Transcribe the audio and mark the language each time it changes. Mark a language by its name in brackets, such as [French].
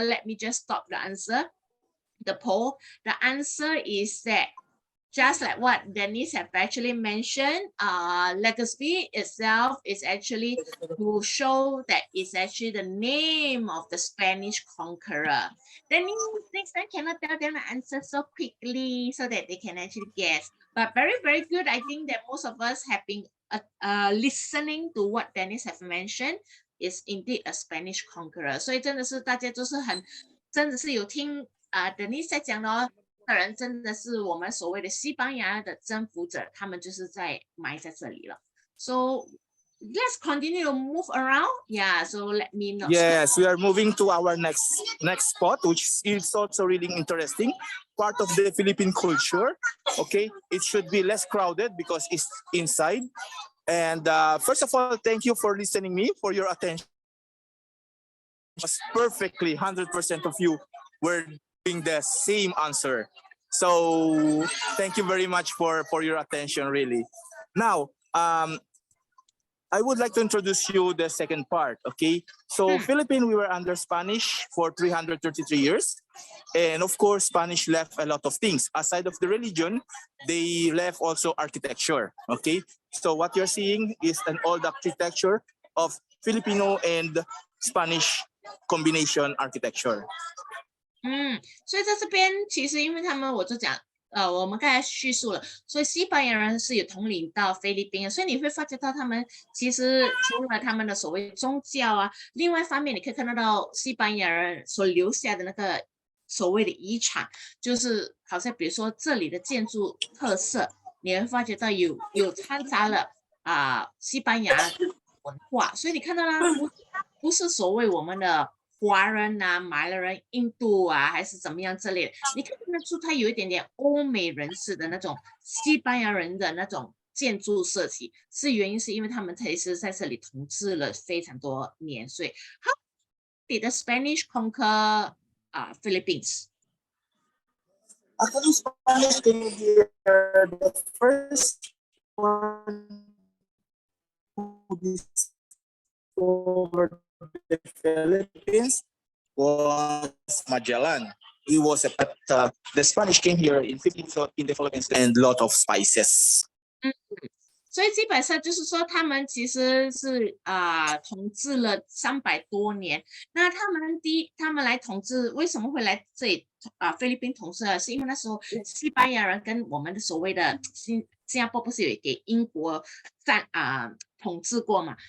[English] Let me just stop the answer. The poll. The answer is that just like what Dennis have actually mentioned, legacy itself is actually to show that it's actually the name of the Spanish conqueror. Dennis, next time cannot tell them the answer so quickly so that they can actually guess. But very, very good. I think that most of us have been listening to what Dennis have mentioned is indeed a Spanish conqueror. [Chinese] 所以真的是大家都是真的是有听Dennis 在讲的哦。的人真的是我们所谓的西班牙的征服者，他们就是埋在这里了。 [English] So let's continue to move around. Yeah, so let me know. Yes, we are moving to our next spot, which is also really interesting. Part of the Philippine culture. Okay, it should be less crowded because it's inside. And first of all, thank you for listening me, for your attention. Perfectly, 100% of you were the same answer. So thank you very much for your attention, really. Now, I would like to introduce you the second part, okay? So Philippines, we were under Spanish for 333 years. And of course, Spanish left a lot of things. Aside of the religion, they left also architecture, okay? So what you're seeing is an old architecture of Filipino and Spanish combination architecture. [Chinese] 所以在这边其实因为他们我就讲我们刚才叙述了，所以西班牙人是有统领到菲律宾，所以你会发觉到他们其实除了他们的所谓宗教啊，另外一方面你可以看得到西班牙人所留下的那个所谓的遗产，就是好像比如说这里的建筑特色，你会发觉到有掺杂了西班牙文化，所以你看到啦，不是所谓我们的华人啊、马来人、印度啊，还是怎么样之类的，你看得出它有一点点欧美人士的那种西班牙人的那种建筑设计，原因是因为他们其实在这里统治了非常多年，所以 [English] How did the Spanish conquer Philippines? Actually, Spanish came here the first one who discovered the Philippines was Magellan. He was the Spanish came here in the Philippines and lot of spices. [Chinese] 所以基本上就是说，他们其实是统治了300多年。那他们来统治，为什么会来这里菲律宾统治呢？是因为那时候西班牙人跟我们的所谓的新加坡不是有给英国统治过嘛？